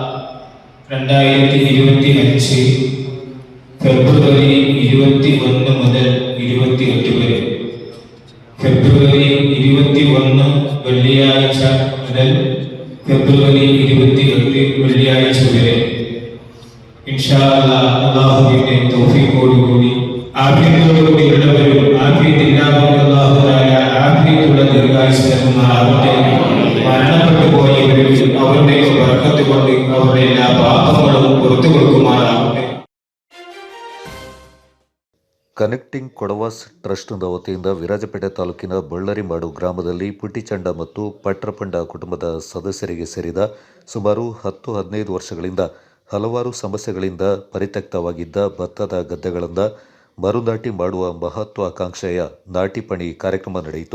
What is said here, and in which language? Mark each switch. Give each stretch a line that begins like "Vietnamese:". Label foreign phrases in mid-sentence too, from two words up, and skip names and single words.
Malayalam: 2025 ഫെബ്രുവരി 21 മുതൽ 28 വരെ, ഫെബ്രുവരി 21 വെള്ളിയാഴ്ച മുതൽ ഫെബ്രുവരി 28 വെള്ളിയാഴ്ച വരെ ഇൻഷാ അല്ലാഹ് അല്ലാഹുവിന്റെ തൗഫീഖോടുകൂടി ആഫിയത്തോടുകൂടി ഉള്ളവരും ആഫിയത്തില്ലാത്തവരും അല്ലാഹു തആല ആഫിയത്തുള്ള ദീർഘായുസ്സ് നൽകുമാറാവട്ടെ. മരണപ്പെട്ടു പോയവരിൽ അവരുടെ ബർക്കത്ത് കൊണ്ട് അവരുടെ എല്ലാ പാപങ്ങളും പുറത്തു കൊടുക്കുമാറാവട്ടെ.
Kannada: ಕನೆಕ್ಟಿಂಗ್ ಕೊಡವಾಸ್ ಟ್ರಸ್ಟ್ನ ವತಿಯಿಂದ ವಿರಾಜಪೇಟೆ ತಾಲೂಕಿನ ಬಳ್ಳಾರಿಮಾಡು ಗ್ರಾಮದಲ್ಲಿ ಪುಟ್ಟಿಚಂಡ ಮತ್ತು ಪಟ್ರಪಂಡ ಕುಟುಂಬದ ಸದಸ್ಯರಿಗೆ ಸೇರಿದ ಸುಮಾರು 10-15 ವರ್ಷಗಳಿಂದ ಹಲವಾರು ಸಮಸ್ಯೆಗಳಿಂದ ಪರಿತ್ಯಕ್ತವಾಗಿದ್ದ ಭತ್ತದ ಗದ್ದೆಗಳಿಂದ ಮರುನಾಟಿ ಮಾಡುವ ಮಹತ್ವಾಕಾಂಕ್ಷೆಯ ನಾಟಿ ಪಣಿ ಕಾರ್ಯಕ್ರಮ ನಡೆಯಿತು.